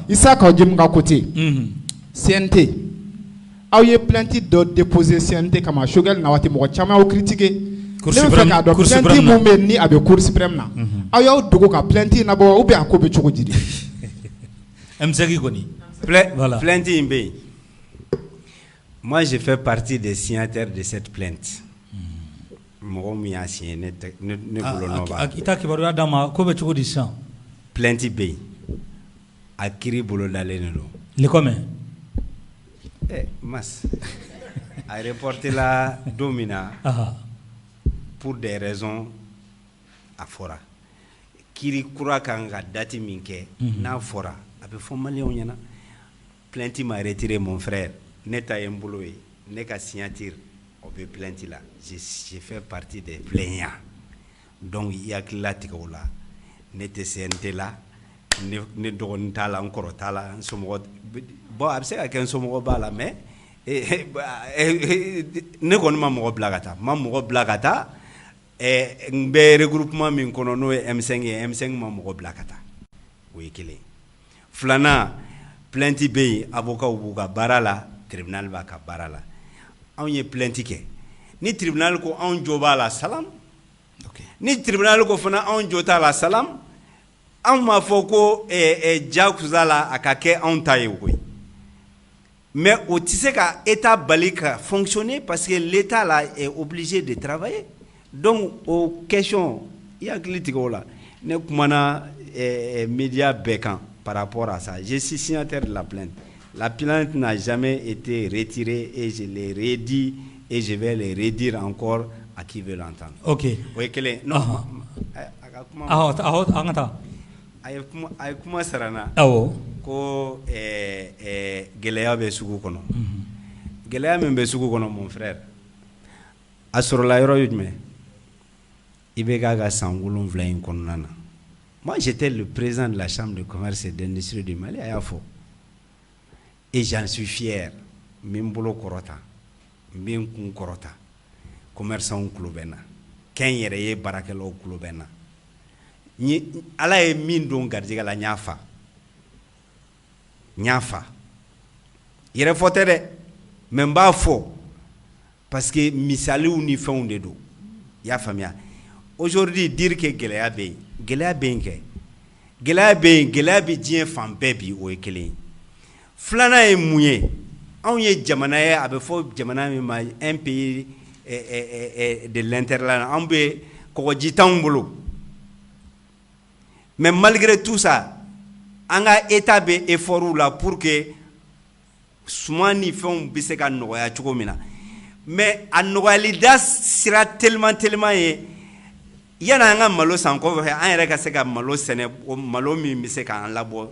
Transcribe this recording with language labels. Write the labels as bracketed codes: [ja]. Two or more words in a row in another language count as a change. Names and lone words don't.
[bm] Isaka Jim ka côté CNT aw ye plainte dɔ déposer CNT kama Choguel na waati mɔgɔ caman y'aw critiquer ne bɛ fɛ k'a dɔn plainte mun bɛ ni a bɛ Cour suprême na aw y'aw dogo ka plainte na bɔ [fr] ou bien [bm] a ko bɛ cogo di de M5 kɔni plainte in bɛ yen [fr] moi je fais partie des signataires de cette plainte [bm] mɔgɔ min y'a signé ne bolo nɔ b'a i ta kibaruya d'a ma ko bɛ cogo di sisan plainte bɛ yen a kiiri bolo dalen de don [fr] le comme [bm] mas a reporté la don min na [fr] pour des raisons [bm] a fɔra kiiri kura kan ka date min kɛ n'a fɔra a bɛ fɔ maliyɛnw ɲɛna plainte ma retiré [fr] mon frère [bm] ne ta ye n bolo ye ne ka signature o bɛ plainte la [fr] je fais partie des plaignants [bm] donc i hakilila tigɛ o la ne tɛ CNT la ne dɔgɔnin t'a la n kɔrɔ t'a la n somɔgɔ bon a bɛ se ka kɛ n somɔgɔ b'a la mais ne kɔni ma mɔgɔ bila ka taa ma mɔgɔ bila ka taa n bɛ regroupement min kɔnɔ n'o ye M5 ye M5 ma mɔgɔ bila ka taa o ye kelen filanan plainte bɛ yen avocat b'u ka baara la tribunal b'a ka baara la anw ye plainte kɛ ni tribunal ko anw jo b'a la salam ni tribunal ko fana anw jo t'a la salam anw m'a fɔ ko jakusa la a ka kɛ anw ta ye koyi mais o tɛ se ka état bali ka fonctionner [fr] parce que l'état là est obligé de travailler [bm] donc o question i hakili tigɛ o la ne kumana média bɛɛ kan [fr] par rapport à ça je suis signataire de la plainte. La plainte n'a jamais été retirée et je l'ai redit et je vais le redire encore à qui veut l'entendre. Ok. Oui, quel est? Non. [bm] A kuma sarana. Awo. Ko gɛlɛya bɛ sugu kɔnɔ. Gɛlɛya min bɛ sugu kɔnɔ [fr] mon frère. [bm] A sɔrɔla yɔrɔ ye jumɛn? I bɛ k'a ka san 7 in kɔnɔna na. [fr] Moi j'étais le président de la chambre de commerce et d'industrie du Mali [bm] a y'a fɔ. [fr] Et j'en suis fier. [bm] Min bolo kɔrɔta, min kun kɔrɔta, commerçants kulo bɛ n na, kɛn yɛrɛ ye baarakɛlaw kulo bɛ n na. Ala ye min don garijɛgɛ la n y'a fa. N y'a fa. Yɛrɛ fɔ tɛ dɛ, mais n b'a fɔ [fr] parce que [bm] misaliw ni fɛnw de don. I y'a faamuya. [fr] Aujourd'hui dire que [bm] gɛlɛya bɛ yen, gɛlɛya bɛ yen kɛ. Gɛlɛya bɛ yen, gɛlɛya bɛ diɲɛ fan bɛɛ bi o ye kelen ye. Filanan ye mun ye? on ye jamana ye a bɛ fɔ jamana min ma [fr] un pays de l'interland [bm] on be kɔgɔji t'anw bolo [fr] mais malgré tout ça [bm] an ka état bɛ effort la [fr] pour que [bm] suman ni fɛnw bɛ se ka nɔgɔya cogo min na mais a nɔgɔyali da sira tellement ye yana an ka malo san kɔfɛ an yɛrɛ ka se ka malo sɛnɛ malo min bɛ se k'an labɔ